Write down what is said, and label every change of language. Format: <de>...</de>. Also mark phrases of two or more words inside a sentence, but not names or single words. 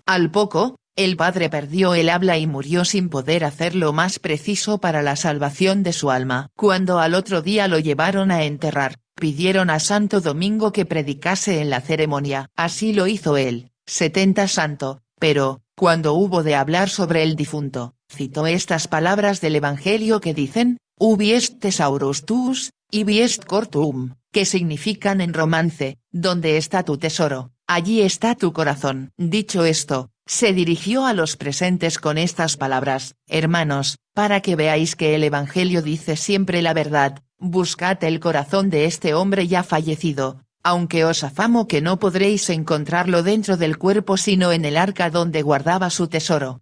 <es>Al poco, el padre perdió el habla y murió sin poder hacer lo más preciso para la salvación de su alma. Cuando al otro día lo llevaron a enterrar, pidieron a Santo Domingo que predicase en la ceremonia. Así lo hizo él, 70 santo, pero, cuando hubo de hablar sobre el difunto, citó estas palabras del Evangelio que dicen:</es> <la>ubi est thesaurus tuus, ibi est cor tuum,</la> <es>que significan en romance: donde está tu tesoro, allí está tu corazón. Dicho esto, se dirigió a los presentes con estas palabras: hermanos, para que veáis que el Evangelio dice siempre la verdad, buscad el corazón de este hombre ya fallecido, aunque os afamo que no podréis encontrarlo dentro del cuerpo sino en el arca donde guardaba su tesoro.</es>